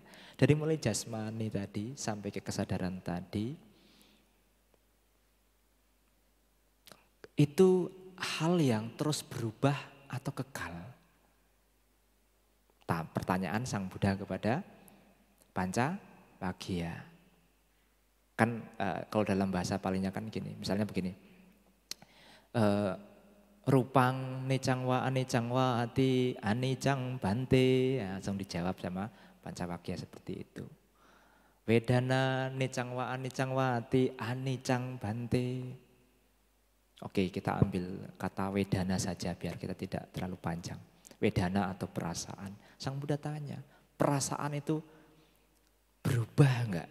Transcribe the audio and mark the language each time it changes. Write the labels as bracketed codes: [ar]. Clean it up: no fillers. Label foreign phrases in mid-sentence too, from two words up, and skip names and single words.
[id] Dari mulai jasmani tadi sampai ke kesadaran tadi, itu hal yang terus berubah atau kekal? Pertanyaan Sang Buddha kepada Pancawagya. Kan kalau dalam bahasa palingnya kan gini, misalnya begini. [pi] Rupang nicang wa anicang wa ati anicang bante. [id] Ya, langsung dijawab sama Pancawagya seperti itu. [pi] Wedana nicang wa ati anicang bante. [id] Oke, kita ambil kata wedana saja biar kita tidak terlalu panjang. Wedana atau perasaan. Sang Buddha tanya, perasaan itu berubah enggak?